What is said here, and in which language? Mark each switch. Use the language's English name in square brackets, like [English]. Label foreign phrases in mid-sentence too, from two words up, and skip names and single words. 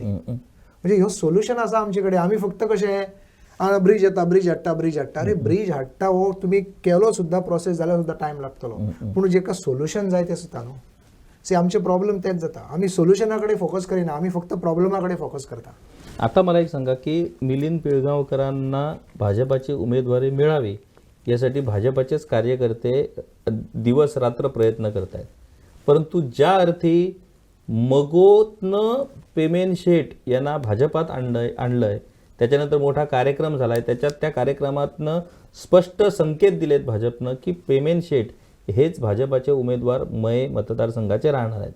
[Konkani] म्हणजे ह्यो सोल्युशन आसा आमचे कडेन. आमी फक्त कशें ब्रिज हाडटा अरे ब्रिज हाडटा हो तुमी केलो सुद्दां प्रोसेस जाल्यार सुद्दां टायम लागतलो. पूण जेका सोल्युशन जाय तें सुद्दां न्हू. सी आमचे प्रॉब्लेम तेच जाता आमी सोल्युशना कडेन फोकस करिना आमी फक्त प्रॉब्लेमा कडेन फोकस करता. [Marathi] आता मला एक सांगा की मिलिंद पिळगावकरांना भाजपाची उमेदवारी मिळावी यासाठी भाजपाचेच कार्यकर्ते दिवस रात्र प्रयत्न करत आहेत. परंतु ज्या अर्थी मगोतनं पेमेन शेठ यांना भाजपात आणलंय त्याच्यानंतर मोठा कार्यक्रम झाला आहे, त्याच्यात त्या कार्यक्रमातनं स्पष्ट संकेत दिलेत भाजपनं की पेमेंट शेठ हेच भाजपाचे उमेदवार मय मतदारसंघाचे राहणार आहेत.